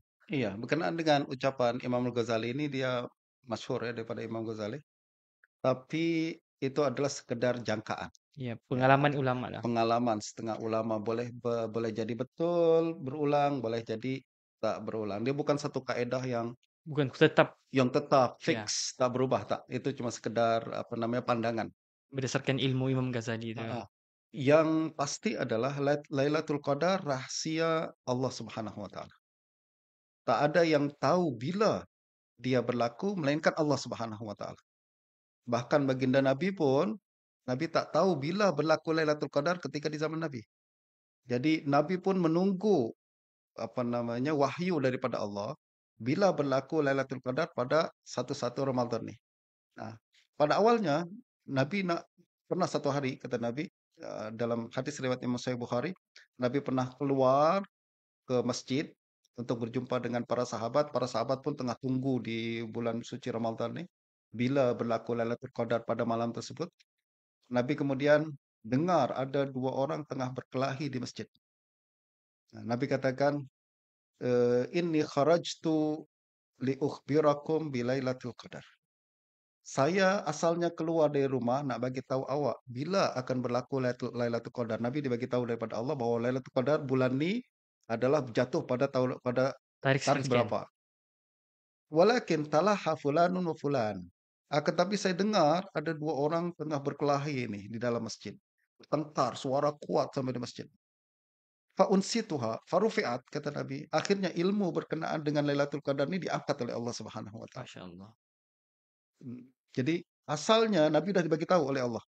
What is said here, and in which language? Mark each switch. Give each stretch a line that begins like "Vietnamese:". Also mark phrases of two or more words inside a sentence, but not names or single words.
Malay: Iya, berkenaan dengan ucapan Imam Al-Ghazali ini dia masyhur ya daripada Imam Ghazali. Tapi itu adalah sekedar jangkaan. Ya, Ya, pengalaman ulama lah. pengalaman setengah ulama boleh jadi betul berulang, boleh jadi tak berulang. Dia bukan satu kaedah Bukan tetap, yang tetap ya, fix, tak berubah tak. Itu cuma sekedar apa namanya pandangan. berdasarkan ilmu Imam Ghazali itu. Heeh. Yang pasti adalah Lailatul Qadar rahasia Allah
Arabic: سبحانه وتعالى.
Malay: Tak ada yang tahu bila dia berlaku melainkan Allah
Arabic: سبحانه وتعالى.
Malay: Bahkan baginda Nabi pun Nabi tak tahu bila berlaku Lailatul Qadar ketika di zaman Nabi. Jadi Nabi pun menunggu apa namanya wahyu daripada Allah bila berlaku Lailatul Qadar pada satu-satu Ramadan nih. Nah, pada awalnya Nabi pernah satu hari kata Nabi dalam hadis riwayat Imam Sahih Bukhari, Nabi pernah keluar ke masjid untuk berjumpa dengan para sahabat. Para sahabat pun tengah tunggu di bulan suci Ramadan nih bila berlaku Lailatul Qadar pada malam tersebut. Nabi kemudian dengar ada dua orang tengah berkelahi di masjid. Nah, Nabi katakan,
Arabic: إني خرجت لأخبركم بليلة القدر.
Malay: Saya asalnya keluar dari rumah nak bagi tahu awak bila akan berlaku Lailatul Qadar. Nabi dibagi tahu daripada Allah bahwa Lailatul Qadar bulan ni adalah jatuh pada Tarik tarikh sekian-sekian. berapa.
Arabic: ولكن تلاحى فلان وفلان.
Malay: Akan tapi saya dengar ada dua orang tengah berkelahi ini di dalam masjid. Bertengkar, suara kuat sampai di masjid.
Arabic: فأنسيتها، فرفعت,
Malay: kata Nabi. Akhirnya ilmu berkenaan dengan Lailatul Qadar ini diangkat oleh Allah
Arabic: سبحانه وتعالى. ما شاء الله.
Malay: Jadi asalnya Nabi sudah dibagi tahu oleh Allah.